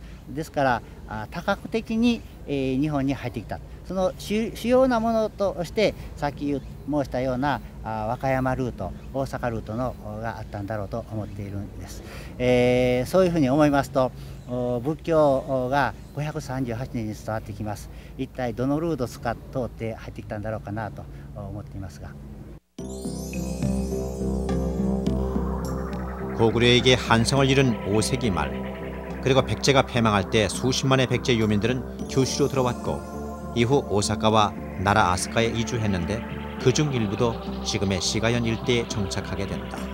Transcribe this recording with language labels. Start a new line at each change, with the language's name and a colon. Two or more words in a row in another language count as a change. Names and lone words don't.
Japanese: ですから多角的に日本に入ってきた、その主要なものとしてさっき申したような和歌山ルート、大阪ルートのがあったんだろうと思っているんです。そういうふうに思いますと、仏教が538年に伝わってきます。一体どのルートを通って入ってきたんだろうかなと思っていますが。
Korean: 고구려에게 한성을 이룬 5세기 말, 그리고 백제가 패망할 때 수십만의 백제 유민들은 규슈로 들어왔고 이후 오사카와 나라 아스카에 이주했는데 그중 일부도 지금의 시가현 일대에 정착하게 된다.